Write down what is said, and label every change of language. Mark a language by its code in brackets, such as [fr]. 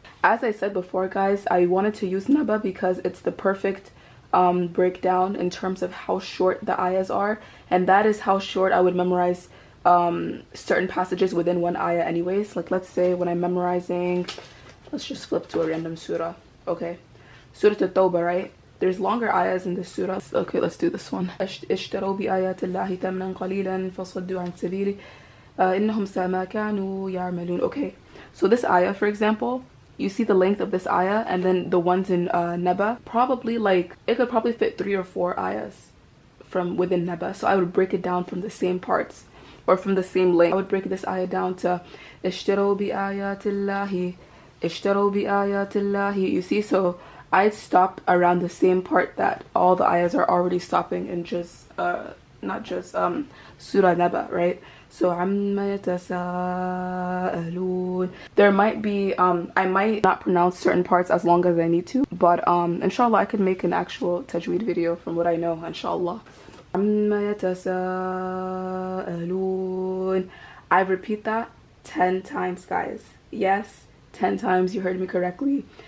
[en] As I said before, guys, I wanted to use Naba because it's the perfect breakdown in terms of how short the ayahs are, and that is how short I would memorize certain passages within one ayah anyways. Like, let's say when I'm memorizing, let's just flip to a random surah. Okay, Surah At-Tawbah, right? There's longer ayahs in this surah. Okay, let's do this one. [ar] اشتروا بآيات الله ثمنا قليلا فصدوا عن سبيله إنهم ساء ما كانوا يعملون. [en] Okay, so this ayah, for example, you see the length of this ayah, and then the ones in Naba, probably like, it could probably fit 3 or 4 ayahs from within Naba. So I would break it down from the same parts, or from the same length. I would break this ayah down to [ar] اشتروا بآيات الله اشتروا بآيات الله. [en] You see, so I stopped around the same part that all the ayahs are already stopping in, just not just Surah Naba, right? [ar] So عَمَّ يَتَسَاءَلُونَ. [en] There might be I might not pronounce certain parts as long as I need to, but inshallah I could make an actual tajweed video from what I know, inshallah. [ar] عَمَّ يَتَسَاءَلُونَ. [en] I repeat that 10 times, guys. Yes, 10 times, you heard me correctly.